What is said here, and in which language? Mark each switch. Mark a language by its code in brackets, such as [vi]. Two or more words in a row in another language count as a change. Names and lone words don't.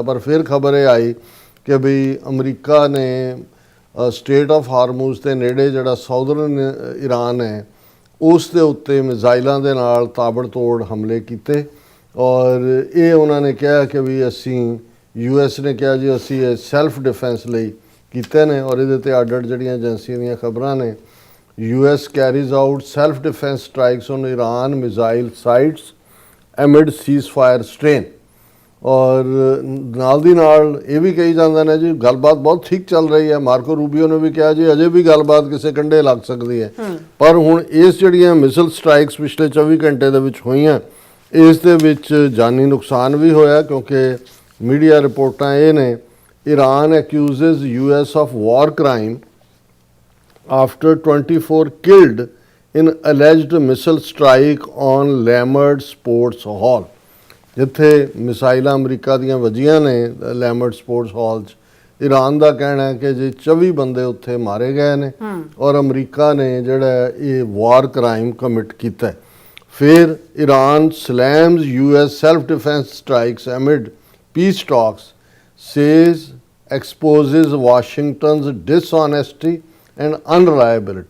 [pa] ਪਰ ਫਿਰ ਖਬਰ ਇਹ ਆਈ ਕਿ ਬਈ ਅਮਰੀਕਾ ਨੇ ਸਟੇਟ ਆਫ ਹਾਰਮੂਜ਼ ਦੇ ਨੇੜੇ ਜਿਹੜਾ ਸਾਊਦਰਨ ਈਰਾਨ ਹੈ ਉਸ ਦੇ ਉੱਤੇ ਮਿਜ਼ਾਈਲਾਂ ਦੇ ਨਾਲ ਤਾਬੜਤੋੜ ਹਮਲੇ ਕੀਤੇ। ਔਰ ਇਹ ਉਹਨਾਂ ਨੇ ਕਿਹਾ ਕਿ ਵੀ ਅਸੀਂ US ਨੇ ਕਿਹਾ ਜੀ ਅਸੀਂ ਇਹ [en] self defense [pa] ਲਈ ਕੀਤੇ ਨੇ। ਔਰ ਇਹਦੇ ਤੇ ਅੱਡ ਜਿਹੜੀਆਂ ਏਜੰਸੀਆਂ ਦੀਆਂ ਖਬਰਾਂ ਨੇ, [en] US carries out self-defense strikes on Iran missile sites amid ceasefire strain। [pa] ਔਰ ਨਾਲ ਦੀ ਨਾਲ ਇਹ ਵੀ ਕਹੀ ਜਾਂਦਾ ਨੇ ਜੀ ਗੱਲਬਾਤ ਬਹੁਤ ਠੀਕ ਚੱਲ ਰਹੀ ਹੈ। ਮਾਰਕੋ ਰੂਬੀਓ ਨੇ ਵੀ ਕਿਹਾ ਜੀ ਅਜੇ ਵੀ ਗੱਲਬਾਤ ਕਿਸੇ ਕੰਢੇ ਲੱਗ ਸਕਦੀ ਹੈ। ਪਰ ਹੁਣ ਇਸ ਜਿਹੜੀਆਂ [en] missile strikes [pa] ਪਿਛਲੇ 24 ਘੰਟੇ ਦੇ ਵਿੱਚ ਹੋਈਆਂ, ਇਸ ਦੇ ਵਿੱਚ ਜਾਨੀ ਨੁਕਸਾਨ ਵੀ ਹੋਇਆ ਕਿਉਂਕਿ ਮੀਡੀਆ ਰਿਪੋਰਟਾਂ ਇਹ ਨੇ, [en] Iran accuses US of war crime after 24 killed in alleged missile strike on Lammard Sports Hall। [pa] ਜਿੱਥੇ ਮਿਸਾਈਲਾਂ ਅਮਰੀਕਾ ਦੀਆਂ ਵੱਜੀਆਂ ਨੇ ਲੈਮਰਡ ਸਪੋਰਟਸ ਹਾਲ 'ਚ, ਈਰਾਨ ਦਾ ਕਹਿਣਾ ਹੈ ਕਿ ਜੇ 24 ਬੰਦੇ ਉੱਥੇ ਮਾਰੇ ਗਏ ਨੇ ਔਰ ਅਮਰੀਕਾ ਨੇ ਜਿਹੜਾ ਇਹ [en] war crime commit [pa] ਕੀਤਾ। [en] ਫਿਰ Iran slams US self defense strikes amid peace talks says exposes Washington's dishonesty and unreliability.